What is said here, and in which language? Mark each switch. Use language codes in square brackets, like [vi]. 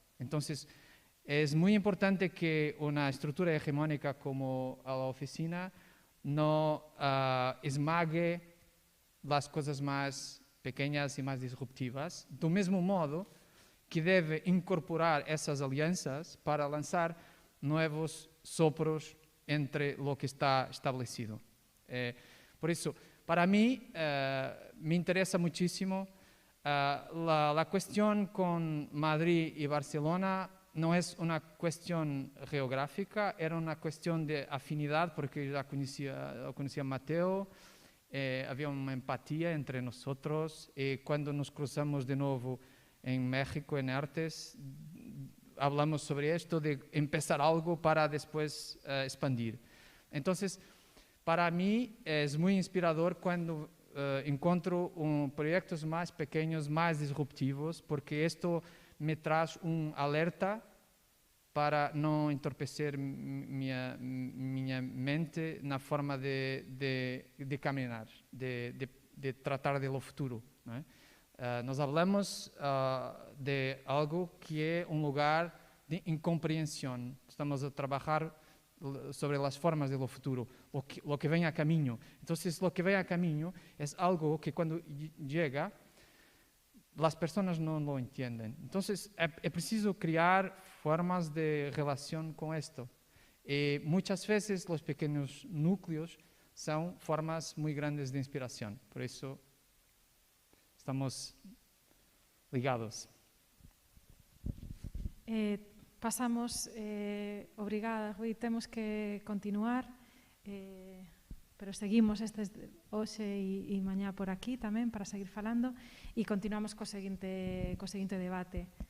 [pt] Então, é muito importante que uma estrutura hegemónica como a oficina não esmague as coisas mais pequeñas e mais disruptivas, do mesmo modo que deve incorporar essas alianças para lançar novos sopros entre [es] lo que está establecido. [pt] Por isso, para mim, me interessa [es] muchísimo la cuestión con Madrid y Barcelona. No es una cuestión geográfica, era una cuestión de afinidad, porque yo ya conocía a Mateo. Había una empatía entre nosotros y cuando nos cruzamos de nuevo en México, en Artes, hablamos sobre esto de empezar algo para después expandir. Entonces, para mí es muy inspirador cuando encuentro proyectos más pequeños, más disruptivos, porque esto me trae un alerta para [pt] não entorpecer minha mente na forma de caminhar, de tratar do futuro. Não é? Nós falamos de algo que é lugar de incompreensão. Estamos a trabalhar sobre as formas do futuro, o que vem a caminho. Então, o que vem a caminho é algo que quando chega, as pessoas não lo entendem. Então, é preciso criar formas de relação com isto. E muitas vezes os pequenos núcleos são formas muito grandes de inspiração. Por isso, estamos ligados. [gl] Pasamos, obrigada, Rui, temos que continuar, pero seguimos hoxe e mañá por aquí tamén para seguir falando e continuamos co seguinte debate.